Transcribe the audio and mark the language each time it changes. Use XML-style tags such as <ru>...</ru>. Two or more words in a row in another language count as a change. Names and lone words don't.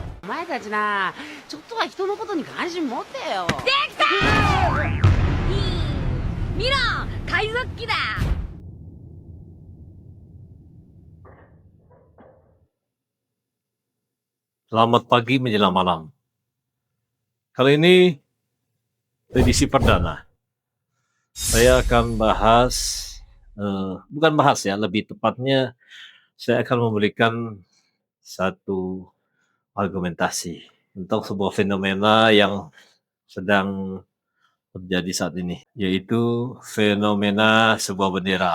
<ja>前たちな、ちょっとは人のことに関心持ってよ。できた見ろ、海賊機だ。</ja> <id>Selamat pagi menjelang malam. Kali ini edisi perdana. Saya akan bahas, bukan bahas ya, lebih tepatnya saya akan memberikan satu argumentasi untuk sebuah fenomena yang sedang terjadi saat ini, yaitu fenomena sebuah bendera.</id>